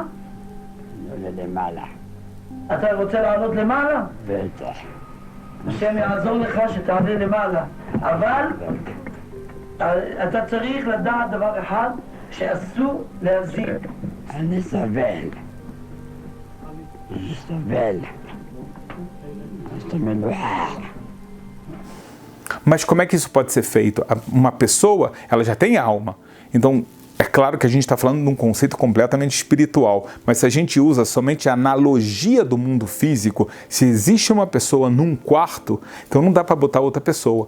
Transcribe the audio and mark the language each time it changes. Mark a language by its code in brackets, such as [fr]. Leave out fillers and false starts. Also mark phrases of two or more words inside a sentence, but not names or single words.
[he] עולה למעלה. אתה רוצה לעלות למעלה? בטח. השם יעזור לך שתעלה למעלה. אבל אתה צריך לדעת דבר אחד, שאסור להזיק. אני סבל. [pt] Mas como é que isso pode ser feito? Uma pessoa, ela já tem alma. Então, é claro que a gente está falando de um conceito completamente espiritual, mas se a gente usa somente a analogia do mundo físico, se existe uma pessoa num quarto, então não dá para botar outra pessoa.